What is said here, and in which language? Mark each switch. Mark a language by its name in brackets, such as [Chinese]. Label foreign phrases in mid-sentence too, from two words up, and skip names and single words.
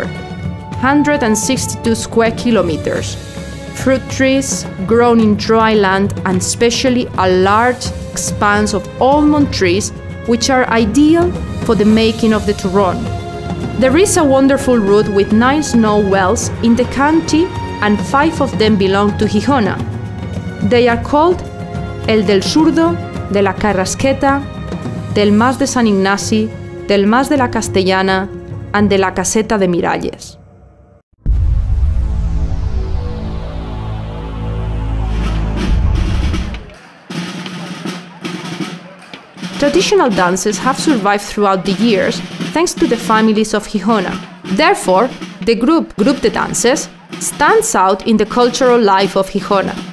[English] 162 square kilometers, fruit trees grown in dry land, and especially a large expanse of almond trees which are ideal for the making of the turrón. There is a wonderful route with 9 snow wells in the county, and 5 of them belong to Xixona. They are called el del Surdo, de la Carrasqueta, del Mas de San Ignasi, del Mas de la Castellana, and de la Caseta de Miralles. Traditional dances have survived throughout the years thanks to the families of Xixona. Therefore, the Group de Dances stands out in the cultural life of Xixona.